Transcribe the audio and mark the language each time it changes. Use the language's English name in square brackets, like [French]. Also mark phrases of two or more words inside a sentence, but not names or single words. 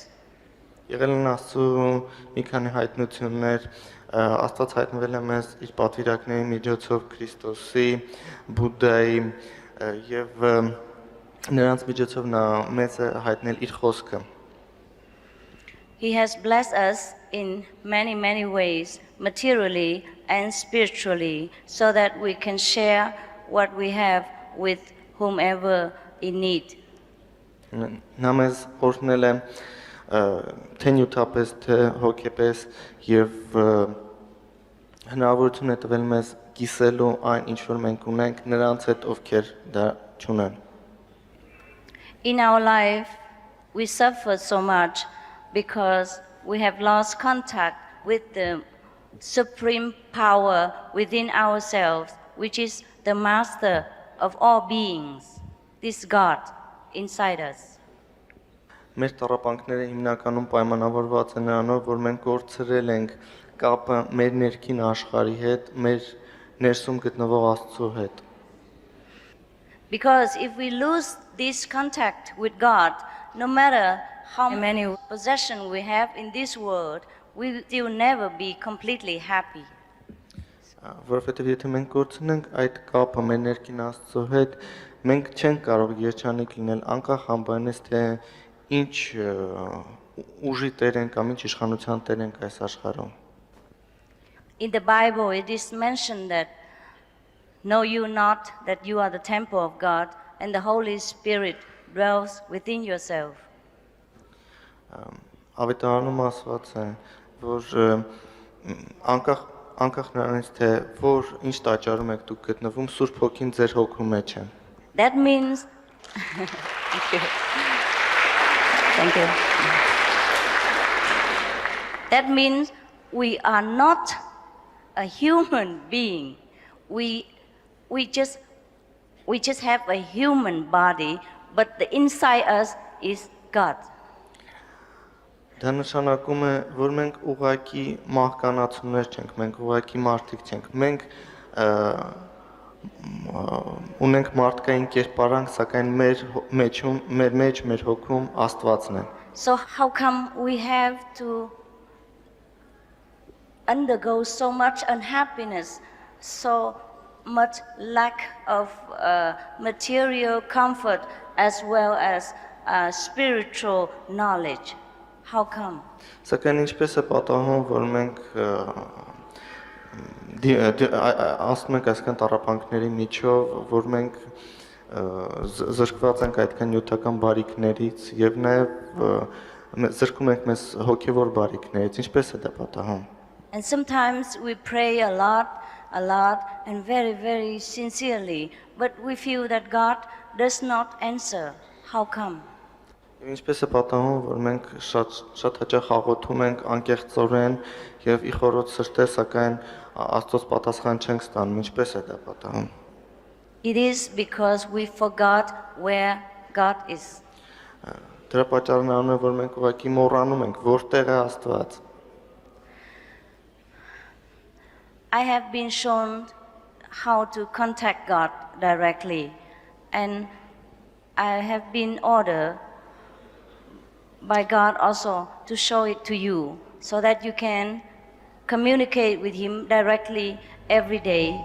[Armenian] Եղել են Աստծու մի քանի հայտնություններ, Աստված հայտնվել է մեզ իր պատվիրակների միջոցով Քրիստոսի, Բուդդայի եւ նրանց միջոցով նա մեզ է հայտնել իր խոսքը։ [English] He has blessed us in many ways, materially and spiritually, so that we can share what we have with whomever in need. [Armenian] Նա մեզ օրհնել է թե նյութապես, թե հոգեպես եւ հնարավորություն է տվել մեզ կիսելու այն, ինչ որ մենք ունենք նրանց հետ, ովքեր դա չունեն։ [English] In our life, we suffer so much because we have lost contact with the supreme power within ourselves, which is the master of all beings, this God inside us. [Armenian] Մեր տառապանքները հիմնականում պայմանավորված են նրանով, որ մենք կորցրել ենք կապը մեր ներքին աշխարհի հետ, մեր ներսում գտնվող Աստծո հետ։ [English] Because if we lose this contact with God, no matter how many possessions we have in this world, we will still never be completely happy. [Armenian] Որովհետև եթե մենք կորցնենք այդ կապը մեր ներքին Աստծո հետ, մենք չենք կարող երջանիկ լինել անկախ անբանից թե ինչ ուժի տեր են կամ ինչ իշխանության տեր են այս աշխարհում։ [English] In the Bible, it is mentioned that know you not that you are the temple of God and the Holy Spirit dwells within yourself. [Armenian] Ավետարանում ասված է, որ անկախ նրանից թե որ ինչ տաճարում եք դուք գտնվում, Սուրբ Հոգին ձեր հոգու մեջ է։ [English] That means Thank you. Thank you. That means we are not a human being. We just have a human body, but the inside us is God. [Armenian] Դա նշանակում է, որ մենք ուղղակի մահկանացուներ չենք, մենք ուղղակի մարդիկ չենք։ Մենք ունենք մարդկային կերպարանք, սակայն մեր մեջում, մեր հոգում Աստվածն է։ [English] So how come we have to undergo so much unhappiness, so much lack of material comfort as well as spiritual knowledge? How come? [Armenian] Սակայն ինչպես է պատահում, որ մենք ասում ենք այսքան տառապանքների միջով, որ մենք զրկված ենք այդքան նյութական բարիքներից եւ նաեւ զրկում ենք մեզ հոգեվոր բարիքներից, ինչպես է դա պատահում։ [English] And sometimes we pray a lot and very sincerely, but we feel that God does not answer. How come? [Armenian] Ինչպես է պատահում, որ մենք շատ հաճախ աղոթում ենք անկեղծորեն եւ ի խորոց սրտե, սակայն Աստծոց պատասխան չենք ստանում, ինչպես է դա պատահում։ [English] It is because we forgot where God is. [Armenian] Դրա պատճառն անում է, որ մենք ուղղակի մոռանում ենք, որտեղ է Աստված։ [English] I have been shown how to contact God directly, and I have been ordered by God also to show it to you so that you can communicate with Him directly every day.